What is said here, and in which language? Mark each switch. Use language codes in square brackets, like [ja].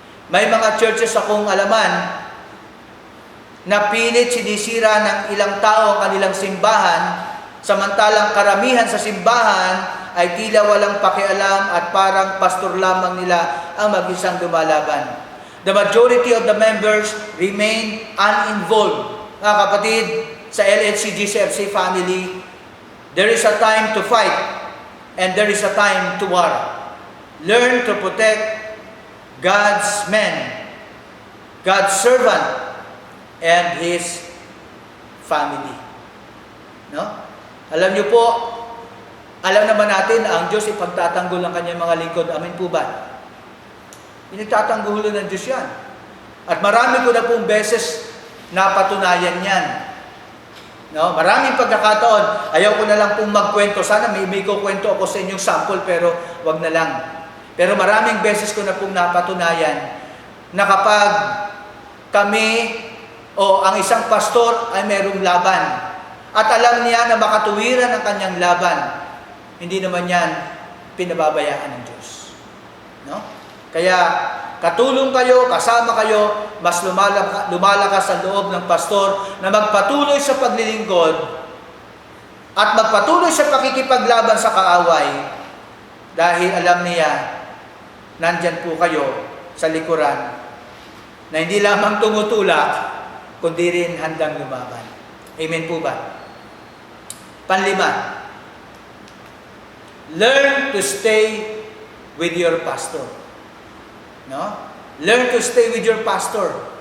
[tl] May mga churches akong alaman na pilit sinisira ng ilang tao ang kanilang simbahan, samantalang karamihan sa simbahan ay tila walang pakialam at parang pastor lamang nila ang mag-isang lumalaban. [en] The majority of the members remain uninvolved. [tl] Mga kapatid, sa [en] LHC GCFC family, there is a time to fight and there is a time to war. Learn to protect God's men, God's servant, and His family. [tl] No? Alam niyo po, alam naman natin na ang Diyos ipagtatanggol ng kanyang mga lingkod. Amen po ba? Pinagtatanggulo ng Diyos yan. At marami ko na pong beses napatunayan yan. No? Maraming pagkakataon, ayaw ko na lang pong magkwento. Sana may kukwento ako sa inyong sample, pero wag na lang. Pero maraming beses ko na pong napatunayan na kapag kami o ang isang pastor ay merong laban at alam niya na makatuwiran ang kanyang laban, hindi naman yan pinababayaan ng Diyos. No? Kaya katulong kayo, kasama kayo, mas lumalakas ang loob ng pastor na magpatuloy sa paglilingkod at magpatuloy sa pakikipaglaban sa kaaway dahil alam niya, nandyan po kayo sa likuran na hindi lamang tumutulak, kundi rin handang lumaban. Amen po ba? [en] Panlima, learn to stay with your pastor. No? Learn to stay with your pastor.